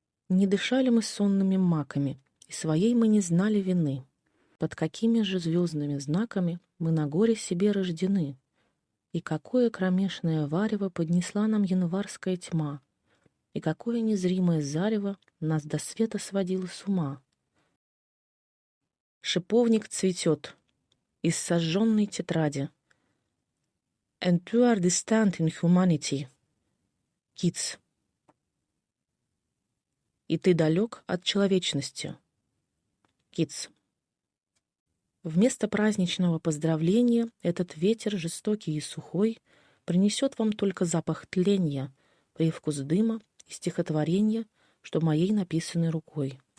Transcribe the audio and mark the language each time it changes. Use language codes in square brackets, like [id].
[ru] Не дышали мы сонными маками, и своей мы не знали вины. Под какими же звездными знаками мы на горе себе рождены? И какое кромешное варево поднесла нам январская тьма, и какое незримое зарево нас до света сводило с ума. Шиповник цветет из сожженной тетради. [en] And you are distant in humanity. [ru] Китс. И ты далек от человечности. Китс. Вместо праздничного поздравления этот ветер, жестокий и сухой, принесет вам только запах тления, привкус дыма и стихотворения, что моей написаны рукой.